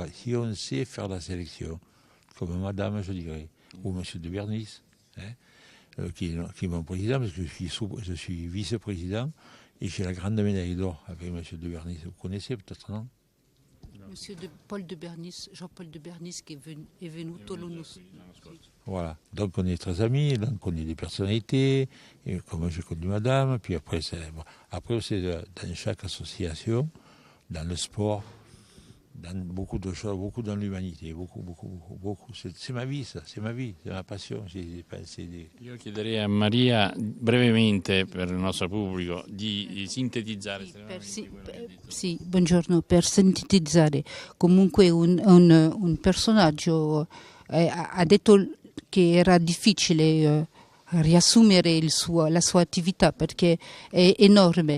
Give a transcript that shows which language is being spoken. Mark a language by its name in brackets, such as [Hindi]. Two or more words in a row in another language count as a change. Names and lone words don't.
[French] Si on sait faire la sélection, comme madame, je dirais, ou monsieur de Bernis, hein, qui est mon président, parce que je suis vice-président, Et j'ai la grande médaille d'or avec M. de Bernis. Vous connaissez peut-être, non? [Italian] Jean-Paul de Bernis [French] qui est [Italian] venuto l'anno scorso. [French] Voilà. Donc on est très amis, donc on est des personnalités, et comme j'ai connu madame, puis après c'est dans chaque association, dans le sport, dans beaucoup de choses, beaucoup dans l'umanité, beaucoup. C'est ma vie, ça, c'est ma vie, c'est ma passion. [Italian] Io chiederei a Maria brevemente per il nostro pubblico di sintetizzare estremamente quello che ha detto. Sì, buongiorno, per sintetizzare, comunque un personaggio ha detto che era difficile riassumere la sua attività perché è enorme.